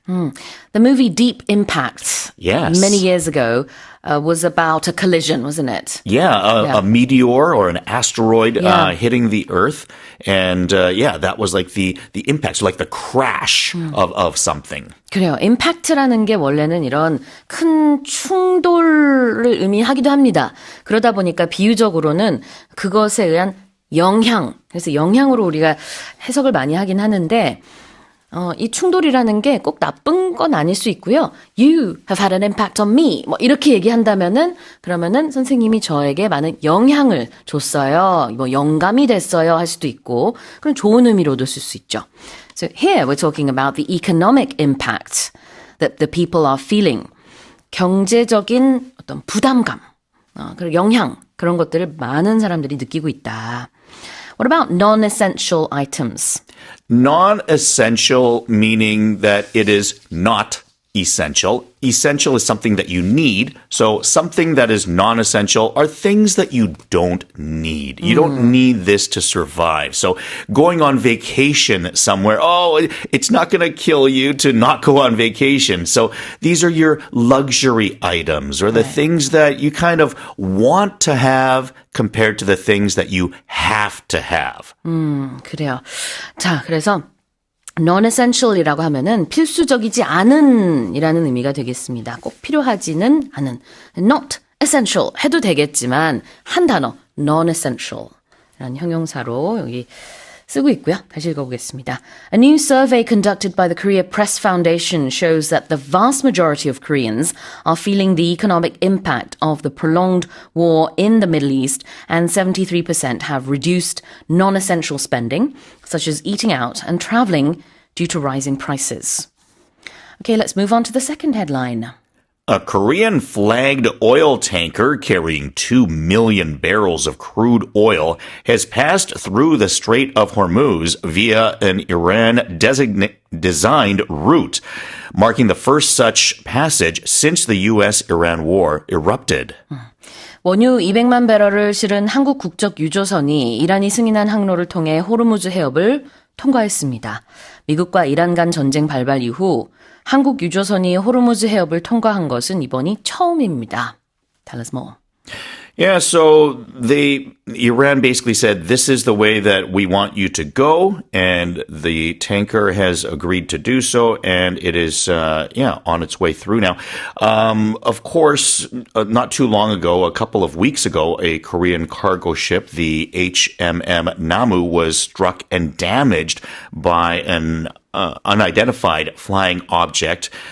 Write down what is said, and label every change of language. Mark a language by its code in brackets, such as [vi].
[en] The movie Deep Impact, Yes. many years ago, was about a collision, wasn't it? Yeah, a meteor or an asteroid Yeah. hitting the Earth. And that was like the impact, so like the crash of something. [ko] 그래요. 임팩트라는 게 원래는 이런 큰 충돌을 의미하기도 합니다. 그러다 보니까 비유적으로는 그것에 의한 영향, 그래서 영향으로 우리가 해석을 많이 하긴 하는데 이 충돌이라는 게 꼭 나쁜 건 아닐 수 있고요. [en] You have had an impact on me. [ko] 뭐 이렇게 얘기한다면은 그러면은 선생님이 저에게 많은 영향을 줬어요. 뭐 영감이 됐어요 할 수도 있고 그런 좋은 의미로도 쓸 수 있죠. [en] So here we're talking about the economic impact that the people are feeling. [ko] 경제적인 어떤 부담감, 그리고 영향 그런 것들을 많은 사람들이 느끼고 있다. [en] What about non-essential items? Non-essential meaning that it is not essential. Essential is something that you need. So something that is non-essential are things that you don't need. You don't need this to survive. So going on vacation somewhere, it's not going to kill you to not go on vacation. So these are your luxury items or the things that you kind of want to have compared to the things that you have to have. [ko] 그래요. 자, 그래서 non-essential이라고 하면은 필수적이지 않은 이라는 의미가 되겠습니다. 꼭 필요하지는 않은. not essential 해도 되겠지만 한 단어 non-essential 라는 형용사로 여기 쓰고 있고요. 다시 읽어보겠습니다. [en] A new survey conducted by the Korea Press Foundation shows that the vast majority of Koreans are feeling the economic impact of the prolonged war in the Middle East, and 73% have reduced non-essential spending, such as eating out and traveling, due to rising prices. Okay, let's move on to the second headline. A Korean-flagged oil tanker carrying 2 million barrels of crude oil has passed through the Strait of Hormuz via an Iran-designed route, marking the first such passage since the U.S.-Iran war erupted. [ko] 원유 200만 배럴을 실은 한국 국적 유조선이 이란이 승인한 항로를 통해 호르무즈 해협을 통과했습니다. 미국과 이란 간 전쟁 발발 이후 한국 유조선이 호르무즈 해협을 통과한 것은 이번이 처음입니다. [en] Tell us more. Yeah, so Iran basically said, this is the way that we want you to go, and the tanker has agreed to do so, and it is, on its way through now. Of course, not too long ago, a couple of weeks ago, a Korean cargo ship, the HMM Namu, was struck and damaged by an unidentified flying object